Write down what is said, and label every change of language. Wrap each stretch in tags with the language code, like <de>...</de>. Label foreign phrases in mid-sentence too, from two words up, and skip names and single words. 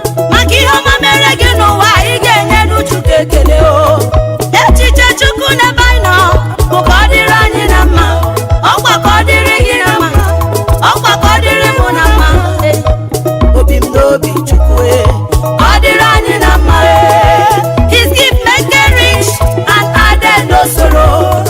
<ig>Maka ihe ọma mere gị n'ụwa, ị ga-enye Chukwu ekele o. Echiche Chukwu n'ebe anyị nọ bụ ka ọ dịrị anyị na mma. Ọkwa ka ọ dịrị gị na mma. Ọkwa ka ọ dịrị mụ na mma. Obi m n'obi Chukwu, eh. Ọ dịrị anyị na mma, eh.</ig> <en>His gift make it rich and added no sorrow.</en>